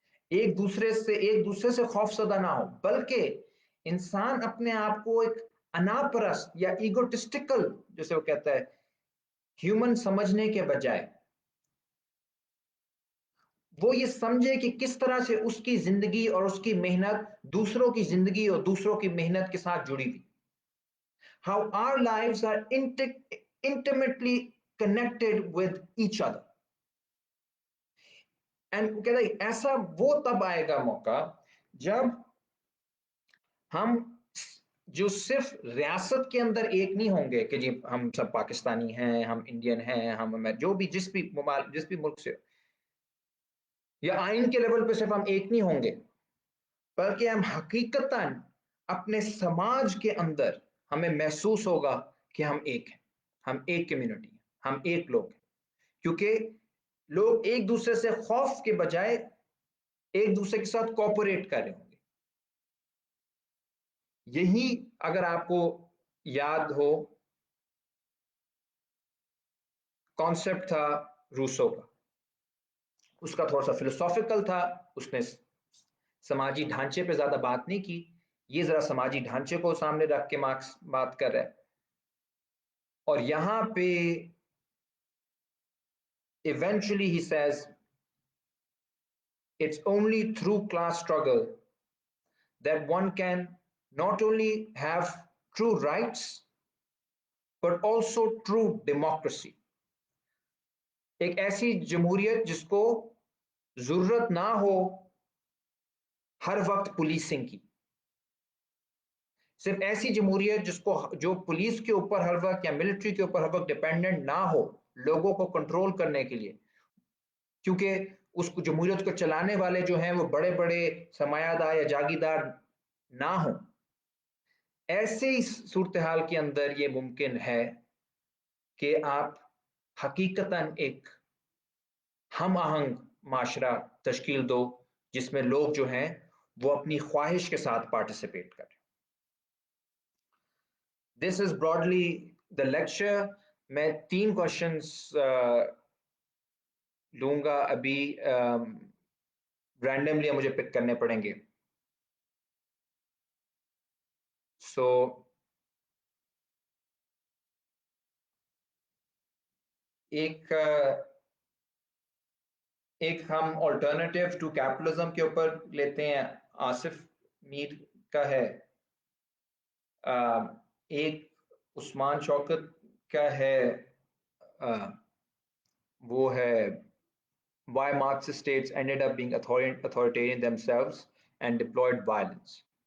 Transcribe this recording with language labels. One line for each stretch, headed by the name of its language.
Urdu: ایک دوسرے سے خوف زدہ نہ ہو، بلکہ انسان اپنے آپ کو ایک انا پرست یا ایگوٹسٹیکل جسے وہ کہتا ہے ہیومن سمجھنے کے بجائے وہ یہ سمجھے کہ کس طرح سے اس کی زندگی اور اس کی محنت دوسروں کی زندگی اور دوسروں کی محنت کے ساتھ جڑی ہوئی.
English: How our lives are intimately connected with each other.
Urdu: And کہتا ہے ایسا وہ تب آئے گا موقع جب ہم جو صرف ریاست کے اندر ایک نہیں ہوں گے کہ جی ہم سب پاکستانی ہیں، ہم انڈین ہیں، ہم جو بھی جس بھی ملک سے، یا آئین کے لیول پہ صرف ہم ایک نہیں ہوں گے، بلکہ ہم حقیقتاً اپنے سماج کے اندر ہمیں محسوس ہوگا کہ ہم ایک ہیں، ہم ایک کمیونٹی ہیں، ہم ایک لوگ ہیں، کیونکہ لوگ ایک دوسرے سے خوف کے بجائے ایک دوسرے کے ساتھ کوپریٹ کر رہے ہوں گے. یہی اگر آپ کو یاد ہو کانسیپٹ تھا روسو کا، اس کا تھوڑا سا فلسافیکل تھا، اس نے سماجی ڈھانچے پہ زیادہ بات نہیں کی، یہ ذرا سماجی ڈھانچے کو سامنے رکھ کے مارکس بات کر رہا ہے. اور یہاں پہ
English: eventually he says it's only through class struggle that one can not only have true rights but also true democracy.
Urdu: ایک ایسی جمہوریت جس کو ضرورت نہ ہو ہر وقت پولیسنگ کی، صرف ایسی جمہوریت جو پولیس کے اوپر ہر وقت یا ملٹری کے اوپر ہر وقت ڈیپینڈنٹ نہ ہو لوگوں کو کنٹرول کرنے کے لیے، کیونکہ اس کو جمہوریت کو چلانے والے جو ہیں وہ بڑے بڑے سرمایہ دار یا جاگیردار نہ ہوں. ایسے ہی صورتحال کے اندر یہ ممکن ہے کہ آپ حقیقتاً ایک ہم آہنگ معاشرہ تشکیل دو جس میں لوگ جو ہیں وہ اپنی خواہش کے ساتھ پارٹیسپیٹ کریں.
English: This is broadly the lecture.
Urdu: میں 3 questions لوں گا ابھی، رینڈملی مجھے پک کرنے پڑیں گے. سو ایک ہم آلٹرنیٹیو ٹو کیپٹلزم کے اوپر لیتے ہیں، آصف میر کا ہے، ایک عثمان شوکت کا ہے، وہ ہے
English: why Marxist states ended up being authoritarian themselves and deployed violence.